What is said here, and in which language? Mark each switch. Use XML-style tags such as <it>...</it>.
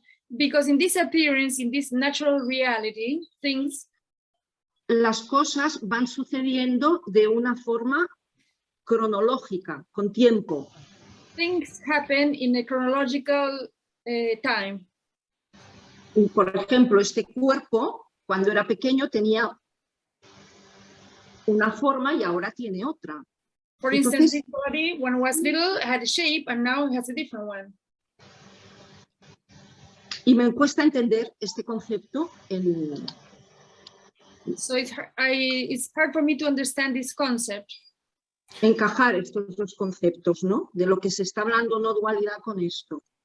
<en>Because in this appearance, in this natural reality, things...</en> <es>Las cosas van sucediendo de una forma cronológica, con tiempo.</es> <en>Things happen in a chronological time.</en> <es>Por ejemplo, este cuerpo, cuando era pequeño, tenía una forma y ahora tiene otra.</es> <en>For</en> <es>Entonces,</es> <en>instance, this body, when it was little, had a shape, and now it has a different one.</en> <es>y me cuesta entender este concepto</es> <en>So it's hard for me to understand this concept.</en> <es>encajar estos dos conceptos, ¿no? De lo que se está hablando no dualidad con esto.</es>